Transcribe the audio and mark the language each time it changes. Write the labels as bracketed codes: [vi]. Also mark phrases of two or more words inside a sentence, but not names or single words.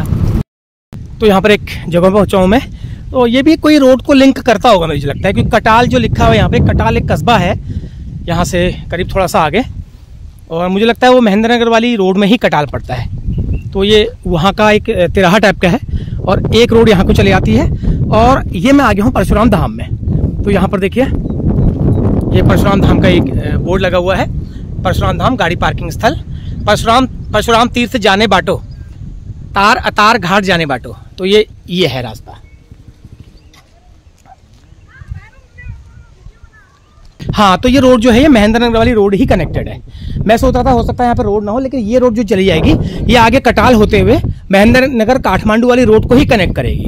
[hi] तो यहाँ पर एक जगह पहुँचा हूँ मैं। तो ये भी कोई रोड को लिंक करता होगा मुझे लगता है, क्योंकि कटाल जो लिखा हुआ है यहाँ पे, कटाल एक कस्बा है यहाँ से करीब थोड़ा सा आगे, और मुझे लगता है वो महेंद्र नगर वाली रोड में ही कटाल पड़ता है। तो ये वहाँ का एक तिराहा टाइप का है, और एक रोड यहाँ को चली आती है। और ये मैं आ गया हूँ परशुराम धाम में। तो यहाँ पर देखिए, ये परशुराम धाम का एक बोर्ड लगा हुआ है, परशुराम धाम गाड़ी पार्किंग स्थल, [ne] परशुराम तीर्थ जाने बाटो, तार अतार घाट जाने बाटो। [hi] तो ये है रास्ता। हाँ, तो ये रोड जो है, ये महेंद्र नगर वाली रोड ही कनेक्टेड है। मैं सोच रहा था हो सकता है यहाँ पे रोड ना हो, लेकिन ये रोड जो चली जाएगी ये आगे कटाल होते हुए महेंद्र नगर काठमांडू वाली रोड को ही कनेक्ट करेगी।